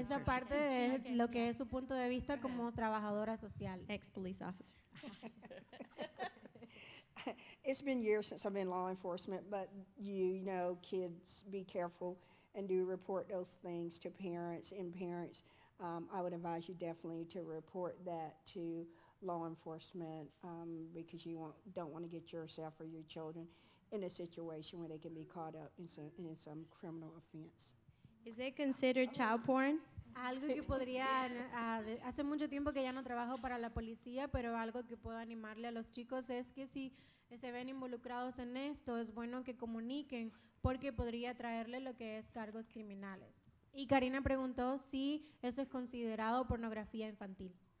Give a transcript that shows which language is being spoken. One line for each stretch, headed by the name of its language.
Spanish: esa parte de lo que es su punto de vista como trabajadora social.
English: Ex-police officer. It's been years since I've been in law enforcement, but you know, kids, be careful and do report those things to parents. And parents, I would advise you definitely to report that to law enforcement because you don't want to get yourself or your children in a situation where they can be caught up in some criminal offense. Is it considered child porn?
Spanish: Algo que podría, hace mucho tiempo que ya no trabajo para la policía, pero algo que puedo animarle a los chicos es que si se ven involucrados en esto, es bueno que comuniquen porque podría traerle lo que es cargos criminales. Y Karina preguntó si eso es considerado pornografía infantil.